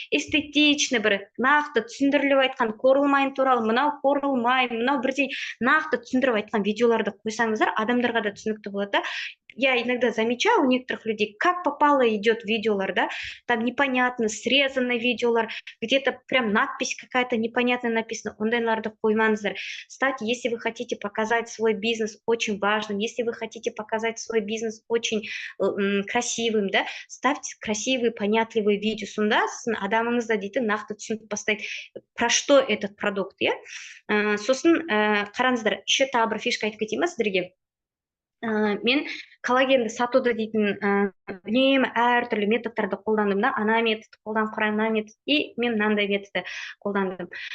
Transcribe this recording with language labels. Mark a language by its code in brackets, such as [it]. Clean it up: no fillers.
[kk] Эстетичный бір, нақты түсіндіріліп айтқан Coral туралы, мынау Coral, мынау бірдей нақты түсіндіріп айтқан видеоларды қойсаңыздар, адамдарға да түсінікті болады да. [ru] Я иногда замечаю у некоторых людей, как попало идет видеолар, да, там непонятно, срезанные видеолар, где-то прям надпись какая-то непонятная написана, [kk] ондайларды қоймаңыздар. [ru] Ставьте, если вы хотите показать свой бизнес очень важным, если вы хотите показать свой бизнес очень красивым, да, ставьте красивые, понятливые видео. [kk] Сонда адамыңызда дейтін нақты түсініп бастайды, [ru] про что этот продукт, [kk] иә. Сосын қараңыздар, еще тағы бір фишка айтып кетейін ба сіздерге. Мен коллагенді сатуды дейтін үнемі әртүрлі методтарды қолдандым да, ана метод қолданып қараймын, мына метод, и мен мынандай методты қолдандым.